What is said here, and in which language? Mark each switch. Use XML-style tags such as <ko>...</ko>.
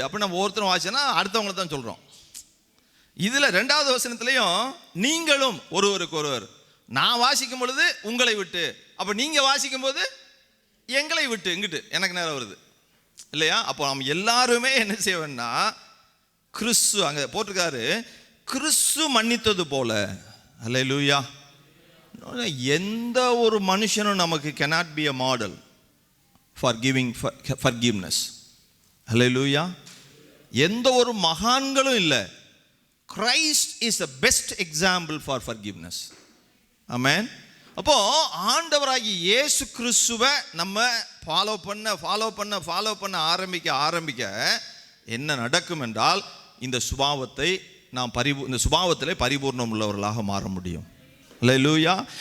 <ta>அப்போ நம்ம ஒருத்தரும் வாசிச்சோன்னா அடுத்தவங்களை தான் சொல்கிறோம். இதில் 2வது வசனத்துலேயும் நீங்களும் ஒருவருக்கு ஒருவர். நான் வாசிக்கும் பொழுது உங்களை விட்டு, அப்போ நீங்கள் வாசிக்கும் போது எங்களை விட்டு, இங்கிட்டு எனக்கு நேரம் வருது இல்லையா? அப்போ நம்ம எல்லாருமே என்ன செய்வோம்னா, கிறிஸ்து அங்கே போட்டிருக்காரு, கிறிஸ்து மன்னித்தது போல. ஹல்லேலூயா. எந்த ஒரு மனுஷனும் நமக்கு</ta> <en>cannot be a model for giving forgiveness.</en> <ta>ஹல்லேலூயா. எந்த ஒரு மகான்களும் இல்லை.</ta> <en>Christ is the best example for forgiveness.</en> <ta>ஆமென். அப்போ ஆண்டவராகிய இயேசு கிறிஸ்துவை நம்ம ஃபாலோ பண்ண ஆரம்பிக்க என்ன நடக்கும் என்றால், இந்த சுபாவத்தை நாம் இந்த சுபாவத்திலே பரிபூர்ணம் உள்ளவர்களாக மாற முடியும். ஹல்லேலூயா.</ta>